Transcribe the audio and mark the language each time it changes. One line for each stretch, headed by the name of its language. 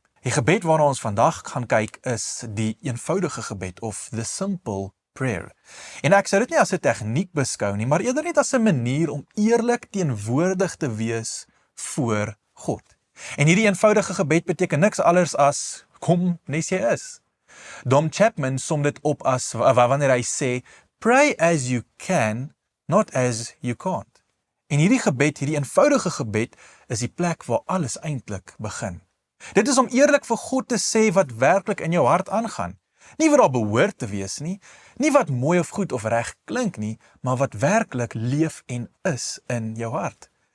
Afrikaans: Die gebed waarna ons vandag gaan kyk is die eenvoudige gebed
English: of the simple prayer.
Afrikaans: En ek sou dit nie as 'n tegniek beskou nie, maar eerder net as 'n manier om eerlik teenwoordig te wees voor God. En hierdie eenvoudige gebed beteken niks anders as kom nes jy is. Dom Chapman som dit op as wanneer hy sê,
English: pray as you can, not as you can't.
Afrikaans: En hierdie gebed, hierdie eenvoudige gebed, is die plek waar alles eintlik begin. Dit is om eerlik vir God te sê wat werklik in jou hart aangaan. Nie wat daar behoort te wees nie, nie wat mooi of goed of reg klink nie, maar wat werklik leef en is in jou hart.